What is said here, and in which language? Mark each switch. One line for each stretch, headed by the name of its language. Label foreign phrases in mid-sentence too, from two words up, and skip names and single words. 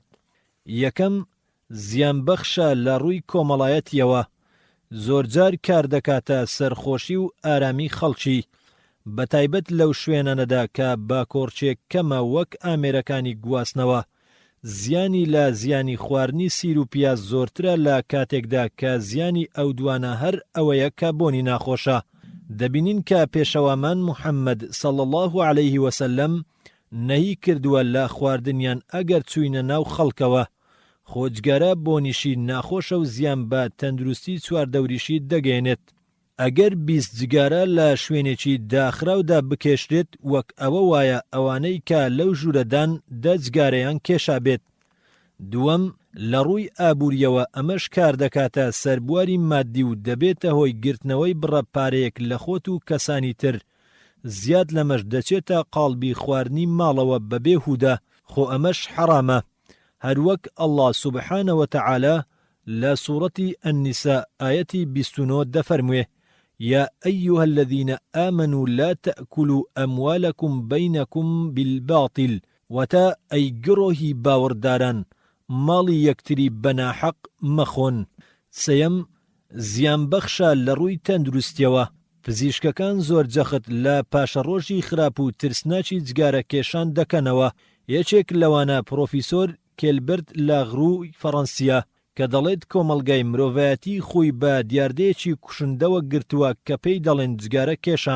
Central Kurdish: یەکەم، زیان بەخشە لە ڕووی کۆمەڵایەتیەوە، زۆرجار کار دەکاتە سەرخۆشی و ئارامی خەڵکی، بەتایبەت لەو شوێنانەدا کە باکۆڕچێک کەمە وەک ئامێرەکانی گواستنەوە. زیانی لە زیانی خواردنی سیر و پیاز زۆرترە لە کاتێکدا کە زیانی ئەو دوانە هەر ئەوەیە کە بۆنی ناخۆشە. دەبینین کە پێشەوامان محەممەد
Arabic: صلى الله عليه وسلم
Central Kurdish: نەهی کردووە لە خواردنیان ئەگەر چوینە ناو خەڵکەوە، خۆجگەرە بۆنیشی ناخۆشە و زیان بە تەندروستی چواردەوریشی دەگەێنێت. ئەگەر 20 جگارە لە شوێنێکی داخراودا بکێشرێت وەک ئەوە وایە ئەوانەی کە لەو ژوورەدان 10 جگارەیان کێشا بێت. دووەم، لە ڕووی ئابووریەوە ئەمەش کار دەکاتە سەربواری مادی و دەبێتە هۆی گرتنەوەی بڕە پارەیەک لە خۆت و کەسانی تر. زیاد لەمەش دەچێتە قاڵبی خواردنی ماڵەوە بەبێ هوودە، خۆ ئەمەش حەرامە. هەروەک
Arabic: ئەڵڵا سوبحانە وتەعالە
Central Kurdish: لە سوورەتی النساء ئاەتی 29 دەفەرموێ:
Arabic: يا أيها الذين آمنوا لا تأكلوا أموالكم بينكم بالباطل.
Central Kurdish: وتا أي گرۆهی باوەڕداران ماڵی یەکتری بەناحەق مەخۆن. سەیەم، زیان بەخشە لە ڕووی تەندروستیەوە. پزیشکەکان زۆر جەخت لە پاشەڕۆژی خراپ و ترسناکی جگارە کێشان دەکەنەوە. یەکێک لەوانە پرۆفیسۆر کێلبرت لە غڕووی فەڕەنسیا کە دەڵێت کۆمەڵگای مرۆڤایەتی خۆی بە دیاردەیەکی کوشندەوە گرتووە کە پێی دەڵێن جگارە کێشان.